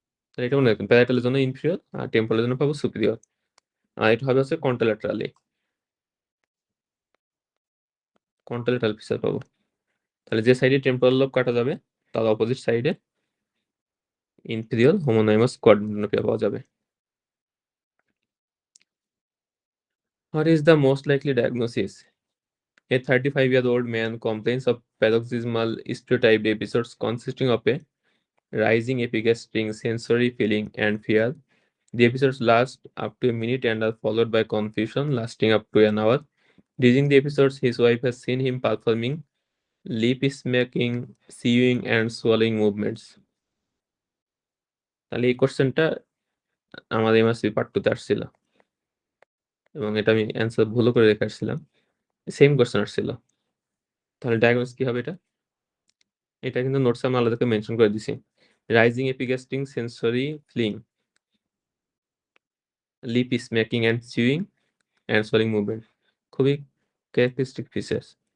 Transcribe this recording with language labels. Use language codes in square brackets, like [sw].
[bn] তাহলে এটা মনে রাখবেন প্যারাইটালের জন্য ইনফিরিয়র আর টেম্পোরালের জন্য পাবো সুপিরিয়র। আর এটা হবে হচ্ছে কন্ট্রাল্যাটারাল ফিচার পাবো। তাহলে যে সাইডে টেম্পোরাল লোব কাটা যাবে তার অপোজিট সাইডে ইনফিরিয়র হোমোনাইমাস কোয়াড্রেন্টোনোপিয়া পাওয়া যাবে। [en] What is the most likely diagnosis? A 35-year-old man complains of paroxysmal stereotyped episodes consisting of a rising epigastric sensory feeling and fear. The episodes last up to a minute and are followed by confusion lasting up to an hour. During the episodes, his wife has seen him performing lip smacking, chewing, and swallowing movements. [bn] তাহলে এই কোশ্চেনটা আমাদের MSc part 2 তে আসছিল এবং এটা আমি answer ভুলও করে রেখে আসছিলাম। সেম কোশ্চেন আসছিল। তাহলে ডায়াগনোস কি হবে এটা? এটা কিন্তু নোটসে আমি আলাদা করে মেনশন করে দিছি। [en] rising epigastric sensory feeling, lip smacking and chewing and swallowing movement [bn] খুবই ক্যারেক্টারিস্টিক ফিচার্স।